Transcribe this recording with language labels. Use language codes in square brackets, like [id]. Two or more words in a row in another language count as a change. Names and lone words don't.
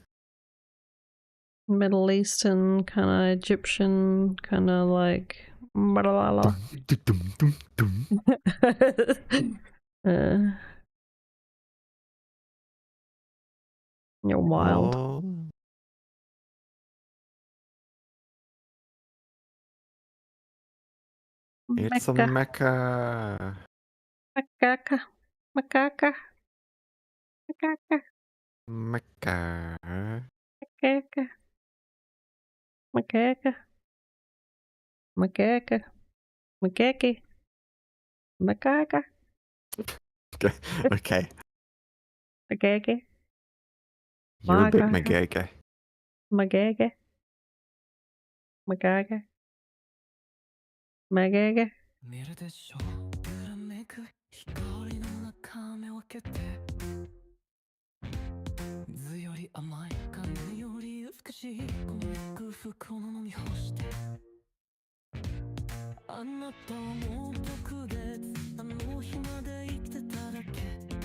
[en] Middle Eastern, kind of Egyptian, kind of like. Blah, you're wild. Oh. It's a Mecca. Macaca. Macaca. Macaca. Mecca. Macaca. Macaca. Macaca. Macaque. Macaca. Okay. Macaque. You're a bit Macaca. Magaga. Macaca. Macaca. Macaca. [ja] 見るでしょうらめく光の中目を開けて図より甘い髪より美しいこの空腹を飲み干してあなたはもう特別あの日まで生きてただけ